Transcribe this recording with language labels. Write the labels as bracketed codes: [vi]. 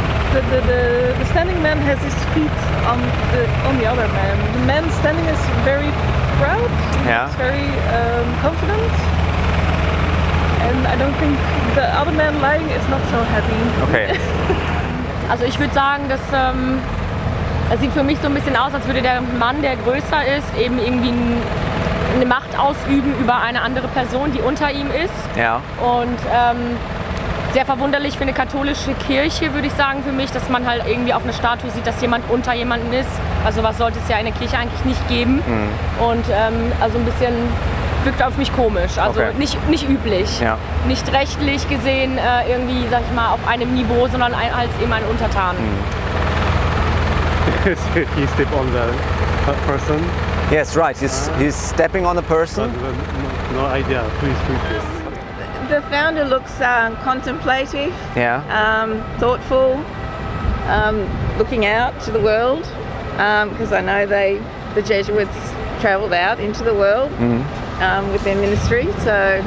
[en] The standing man has his feet on the other man. The man standing is very proud. Yeah. He's very confident. And I don't think the other man lying is not so happy. Okay. [de] Also ich würde sagen, dass es sieht für mich so ein bisschen aus, als würde der Mann, der größer ist, eben irgendwie eine Macht ausüben über eine andere Person, die unter ihm ist. Ja. Und sehr verwunderlich für eine katholische Kirche, würde ich sagen, für mich, dass man halt irgendwie auf eine Statue sieht, dass jemand unter jemanden ist. Also was sollte es ja in der Kirche eigentlich nicht geben. Mhm. Und also ein bisschen wirkt auf mich komisch, also Okay. nicht üblich. Ja. Nicht rechtlich gesehen irgendwie, sag ich mal, auf einem Niveau, sondern als eben ein Untertan. [en] He stepped on the person. Yes, right, he's stepping on a person. But no idea who is this. The founder looks contemplative, Yeah. thoughtful, looking out to the world, because I know the Jesuits travelled out into the world with their ministry, so